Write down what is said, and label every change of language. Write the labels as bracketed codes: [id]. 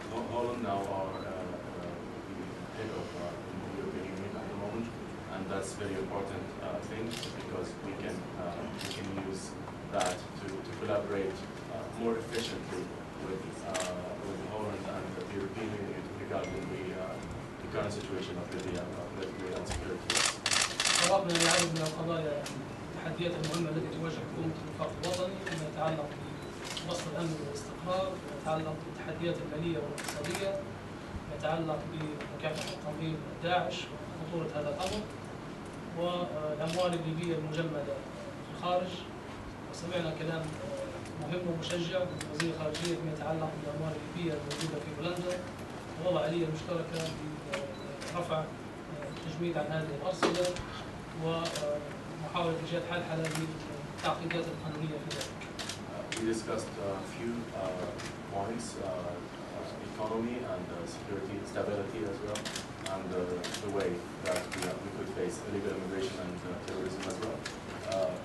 [en] Holland now are the head of the European Union at the moment, and that's a very important thing because we can use that to collaborate more efficiently with Holland and the European Union regarding the current situation of Libya and security. [ar] تطرقنا لعدد من القضايا التحديات المهمة التي تواجه حكومة الوفاق الوطني فيما يتعلق ببسط الأمن والاستقرار، فيما يتعلق بالتحديات المالية والاقتصادية، فيما يتعلق بمكافحة تنظيم داعش وخطورة هذا الأمر، والأموال الليبية المجمدة في الخارج. وسمعنا كلام مهم ومشجع من وزير الخارجية فيما يتعلق بالأموال الليبية الموجودة في هولندا، ووضع آلية مشتركة لرفع التجميد عن هذه الأرصدة ومحاولة إيجاد حل للتعقيدات القانونية في ذلك. [en] We discussed a few points, economy and security, stability as well, and the way that we could face illegal immigration and terrorism as well.